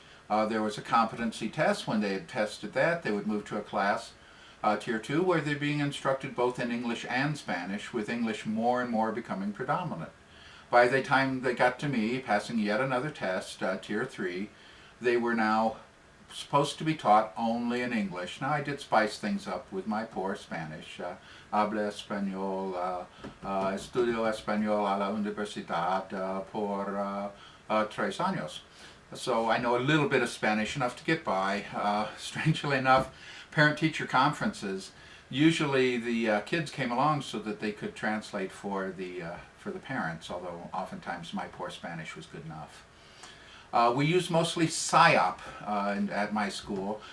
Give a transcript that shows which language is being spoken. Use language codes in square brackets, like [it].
[en] There was a competency test. When they had tested that, they would move to a class, Tier 2, where they're being instructed both in English and Spanish, with English more and more becoming predominant. By the time they got to me, passing yet another test, Tier 3, they were now supposed to be taught only in English. Now I did spice things up with my poor Spanish. [es] Hablo español, estudio español a la universidad por 3 años. [en] So I know a little bit of Spanish, enough to get by. Strangely enough, parent-teacher conferences, usually the kids came along so that they could translate for the parents, although oftentimes my poor Spanish was good enough. We used mostly PSYOP at my school.